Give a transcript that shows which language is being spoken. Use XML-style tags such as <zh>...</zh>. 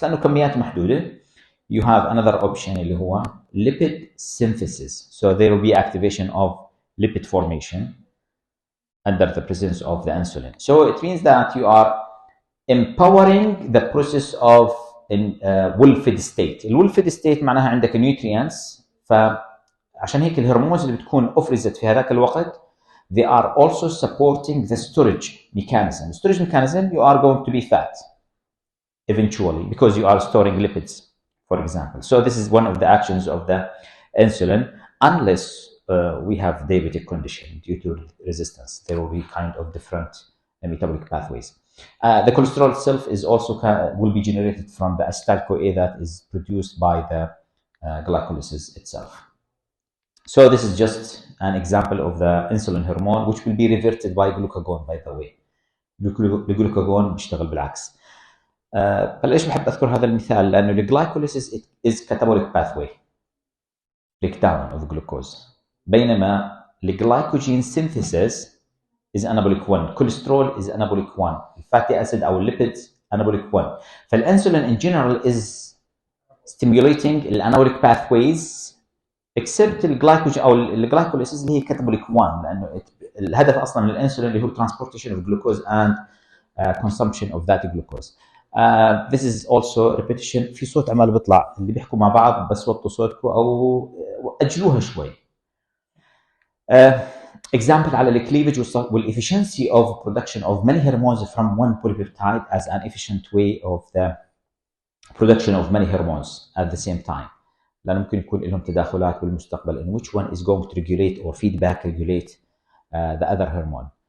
<ar>بس لأنه كميات محدودة,</ar> <en>you have another option</en> <ar>اللي هو lipid synthesis.</ar> <en>So there will be activation of lipid formation under the presence of the insulin. So it means that you are empowering the process of well-fed state. well-fed state</en> <ar>معناها عندك</ar> <en>nutrients.</en> <ar>فعشان هيك الهرمونز اللي بتكون أفرزت في هذاك الوقت,</ar> <en>they are also supporting the storage mechanism. The storage mechanism, you are going to be fat eventually because you are storing lipids, for example. So this is one of the actions of the insulin, unless we have diabetic condition due to resistance. There will be kind of different metabolic pathways. The cholesterol itself is also will be generated from the acetyl-CoA that is produced by the glycolysis itself. So this is just an example of the insulin hormone, which will be reverted by glucagon, by the way.</en> <ar>الجلوكاجون بيشتغل بالعكس. فليش بحب اذكر هذا المثال؟ لانه الجلايكوليسيس</ar> <en>is catabolic pathway, breakdown of glucose,</en> <ar>بينما الجلايكوجين</ar> <en>synthesis is anabolic 1, cholesterol is anabolic 1, fatty acid او lipids anabolic 1. فالانسولين in general is stimulating الانابolic pathways except الجلايكوجين او الجلايكوليسيس اللي هي catabolic 1,</en> <ar>لانه الهدف اصلا من الانسولين اللي هو</ar> <en>transportation of glucose and consumption of that glucose. This is also repetition.</en> <ar>في صوت عمال بيطلع، اللي بيحكوا مع بعض بس وطوا صوتكم أو أجلوها شوي.</ar> <en>Example</en> <ar>على الكليفج</ar> <en>والefficiency of production of many hormones from one polypeptide as an efficient way of the production of many hormones at the same time.</en> <ar>لأن ممكن يكون لهم تداخلات بالمستقبل</ar> <en>in which one is going to regulate or feedback regulate the other hormone.</en>